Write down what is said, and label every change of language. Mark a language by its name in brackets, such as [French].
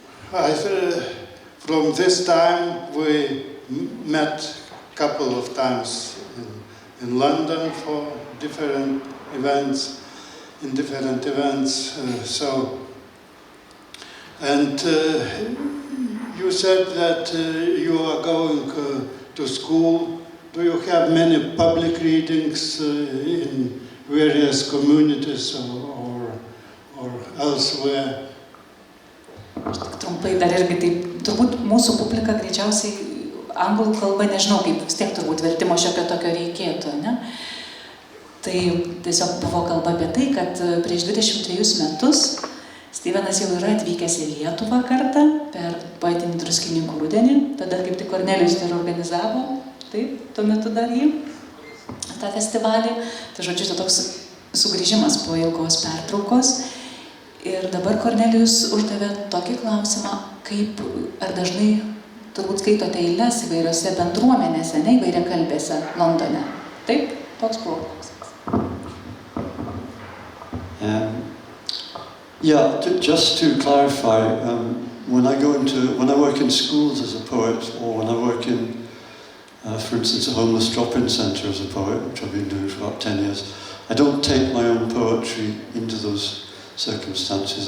[English] From this time we met a couple of times in London for different events, you said that you are going to school. Do you have many public readings in various communities or elsewhere? [Lithuanian] Aš tik trumpai dar irgi taip, turbūt mūsų publika greičiausiai anglų kalba, nežinau kaip, vis tiek turbūt vertimo šiokio tokio reikėtų, ne? Tai tiesiog buvo kalba apie tai, kad prieš 23 metus Stevenas jau yra atvykęs į Lietuvą kartą per poetinį Druskininkų rudenį, tada kaip tik Kornelijus ir organizavo, taip, tuo metu dar jį, tą festivalį. Tai žodžiu, tai toks sugrįžimas po ilgos pertraukos. Ir dabar Kornelijus uždavė tokį klausimą, kaip, ar dažnai turbūt skaitote eiles įvairiose bendruomenėse, ne įvairiakalbėse Londone. Taip, toks buvo klausimas. [English] Yeah, just to clarify, when I work in schools as a poet, or when I work in, for instance, a homeless drop-in centre as a poet, which I've been doing for about 10 years, I don't take my own poetry into those circumstances.